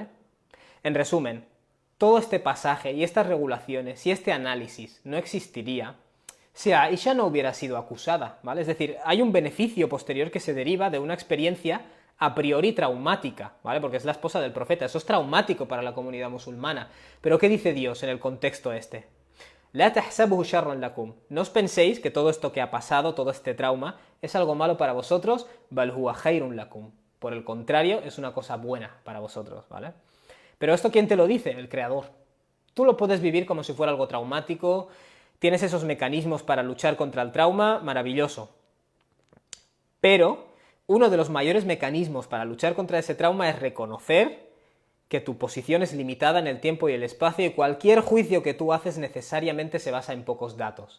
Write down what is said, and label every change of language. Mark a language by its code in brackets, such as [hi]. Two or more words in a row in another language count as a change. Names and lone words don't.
[es] En resumen, todo este pasaje y estas regulaciones y este análisis no existiría si Aisha no hubiera sido acusada, ¿vale? Es decir, hay un beneficio posterior que se deriva de una experiencia a priori traumática, ¿vale? Porque es la esposa del profeta, eso es traumático para la comunidad musulmana. Pero ¿qué dice Dios en el contexto este? [ar] لا تحسبوه شرا لكم. [es] No os penséis que todo esto que ha pasado, todo este trauma, es algo malo para vosotros, [ar] بل هو خير لكم. [es] Por el contrario, es una cosa buena para vosotros, ¿vale? Pero esto, ¿quién te lo dice? El Creador. Tú lo puedes vivir como si fuera algo traumático, tienes esos mecanismos para luchar contra el trauma, maravilloso. Pero uno de los mayores mecanismos para luchar contra ese trauma es reconocer que tu posición es limitada en el tiempo y el espacio y cualquier juicio que tú haces necesariamente se basa en pocos datos.